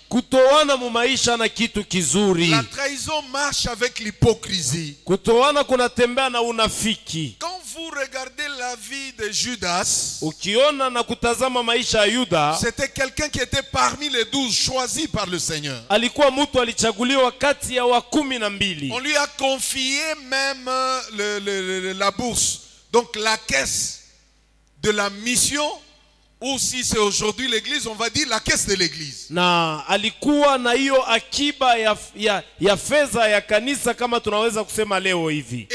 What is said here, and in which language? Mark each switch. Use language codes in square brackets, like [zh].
[sw] Kutoana mu maisha na kitu kizuri. [fr] La trahison marche avec l'hypocrisie. [sw] Kutoana kunatembea na unafiki. [fr] Quand vous regardez la vie de Judas, [sw] Ukiona na kutazama maisha ya Yuda, [fr] c'était quelqu'un qui était parmi les 12 choisis par le Seigneur. [sw] alikuwa mtu alichaguliwa kati ya wa 12. [fr] On lui a confié même la bourse, donc la caisse de la mission, ou si c'est aujourd'hui l'église, on va dire la caisse de l'église. [sw] Na alikuwa na hiyo akiba ya fedha ya kanisa, kama tunaweza kusema leo hivi.